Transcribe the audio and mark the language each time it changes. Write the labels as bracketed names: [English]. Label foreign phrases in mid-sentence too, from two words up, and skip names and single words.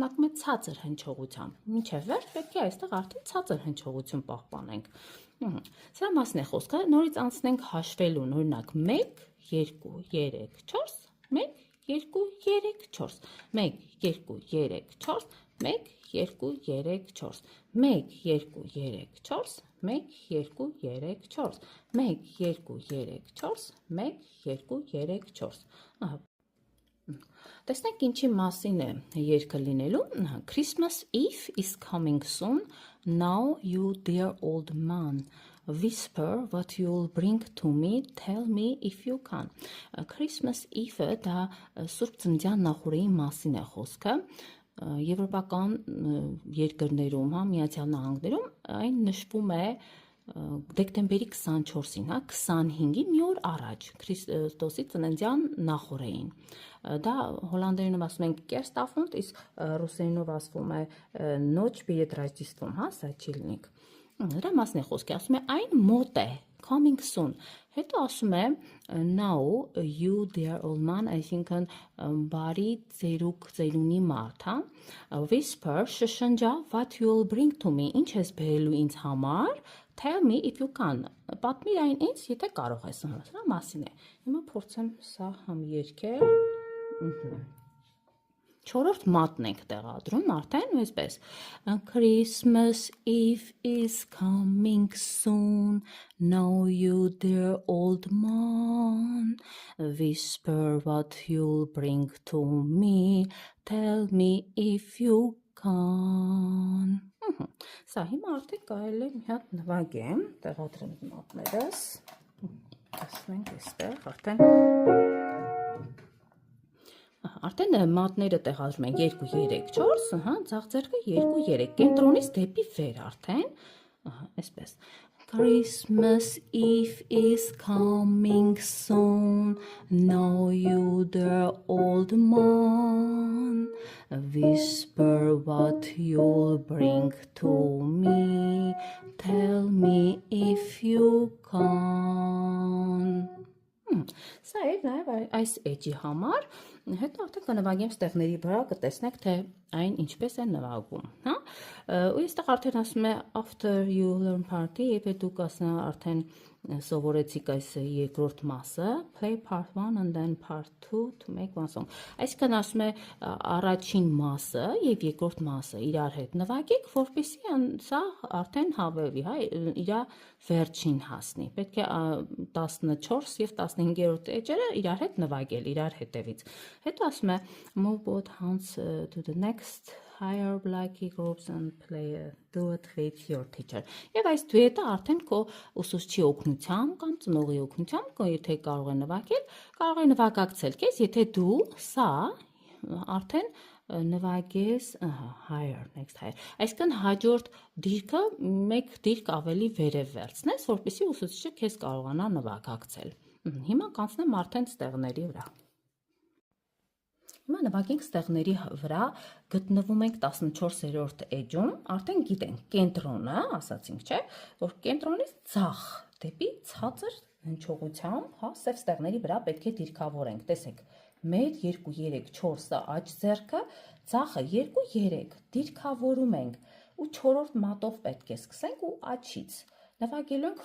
[Armenian] է ցածր հնչողությամբ, մինչև վերջ պետք է այստեղ արդեն ցածր հնչողություն պահպանենք, սրա մասն է խոսքը, նորից անցնենք հաշվելուն, օրինակ 1, 2, 3, 4, 1, 2, 3, 4, 1, 2, 3, 4, 1, 2, 3, 4, 1, 2, 3, 4, 1, 2, 3, 4, 1, 2, 3, 4, 1, 2, 3, 4, Տեսնենք ինչի մասին է երգը լինելու, [English] Christmas Eve is coming soon, now you dear old man, whisper what you'll bring to me, tell me if you can, Christmas Eve- [Armenian] ը դա Սուրբ Ծննդյան նախօրեի մասին է խոսքը, եվրոպական երկրներում, հա, Միացյալ Նահանգներում այն նշվում է դեկտեմբերի 24-ին, հա, 25-ի մի օր առաջ, Քրիստոսի ծննդյան նախօրեին, դա հոլանդերենով ասում ենք Kerstavond, իսկ ռուսերենով ասվում է [Russian] Nочь перед Рождеством, [Armenian] հա, սա չի լինիկ, դրա մասն է խոսքի, ասում է այն մոտ է, [English] coming soon։ [Armenian] Հետո ասում է [English] now you dear old man, [Armenian] այսինքն բարի ծերուկ ծերունի մարդ, հա։ Whisper շշնջա [English] what you'll bring to me, [Armenian] ինչ ես բերելու ինձ համար։ [English] Tell me if you can, [Armenian] պատմիր այն ինձ, եթե կարող ես, սրա մասին է։ Հիմա փորձեմ սա համերգել։ Չորրորդ մատն ենք տեղադրում, արդեն այսպես։ [English] Christmas Eve is coming soon, now you dear old man, whisper what you'll bring to me, tell me if you can։ [Armenian] Սա հիմա արդեն կարելի է մի հատ նվագեմ, տեղադրեմ մատներս, տեսնենք այստեղ, արդեն մատները տեղադրում ենք 2, 3, 4, ձախ ձեռքը 2, 3, կենտրոնից դեպի վեր արդեն, այսպես, [English] Christmas Eve is coming soon, now you dear old man, whisper what you'll bring to me, tell me if you can։ [Armenian] Սա է նաև այս էջի համար, հետո արդեն կնվագեմ ստեղների վրա, կտեսնեք, թե այն ինչպես է նվագում, հա։ Ու այստեղ արդեն ասում է [English] after you learn party, [Armenian] եթե դուք արդեն սովորեցիք այս երկրորդ մասը, [English] play part 1 and then part 2 to make one song։ [Armenian] Այսինքն ասում է առաջին մասը եւ երկրորդ մասը իրար հետ նվագեք, որպեսզի սա արդեն հավելվի, հա, իր վերջին հասնի։ Պետք է 14 եւ 15-րդ էջերը իրար հետ նվագել, իրար հետևից։ Հետո ասում է [English] move both hands to the next higher blacky groups and play a duet with your teacher։ [Armenian] Եվ այս դուետը արդեն քո ուսուցչի օգնությամբ կամ ծնողի օգնությամբ, եթե կարող է նվագել, կարող է նվագակցել քեզ, եթե դու սա արդեն նվագես, [English] higher, next higher։ [Armenian] Այսինքն հաջորդ դիրքը մեկ դիրք ավելի վերև վերցնես, որպեսզի ուսուցիչը քեզ կարողանա նվագակցել։ Հիմա կանցնեմ արդեն ստեղների վրա։ Հիմա նվագենք ստեղների վրա, գտնվում ենք 14-րդ էջում, արդեն գիտենք կենտրոնը, ասացինք, չէ, որ կենտրոնից ձախ դեպի ցածր հնչողությամբ, հա, սև ստեղների վրա պետք է դիրքավորենք, տեսեք, 1, 2, 3, 4-ը աջ ձեռքը, ձախը 2, 3, դիրքավորում ենք ու 4-րդ մատով պետք է սկսենք ու աջից։ Նվագելու ենք